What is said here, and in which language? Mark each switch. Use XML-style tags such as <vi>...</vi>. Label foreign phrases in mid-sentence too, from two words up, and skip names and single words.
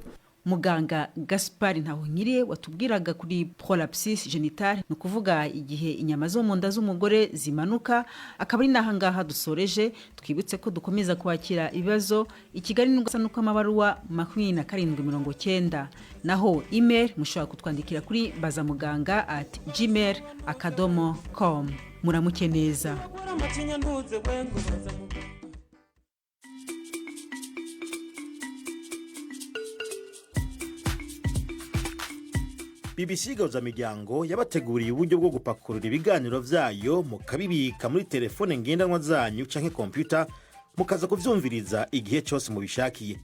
<rw>Muganga Gaspard Ntahonkiriye watubwiraga kuri</rw> <fr>prolapsus genitale,</fr> <rw>ni ukuvuga igihe inyama zo mu nda z'umugore zimanuka. Akaba ari naha ngaha dusoreje, twibutse ko dukomeza kwakira ibibazo i Kigali n'ugasa nuko amabaruwa 2790, naho email mushobora kutwandikira kuri bazamuganga@gmail.com. Muramuke neza.</rw> <rn>BBC Gahuzamiryango yabateguriye uburyo bwo gupakurura ibiganiro vyayo mukabibika muri telefone ngendanwa zanyu canke computer, mukaza kuvyumviriza igihe cyose mubishakiye.</rn>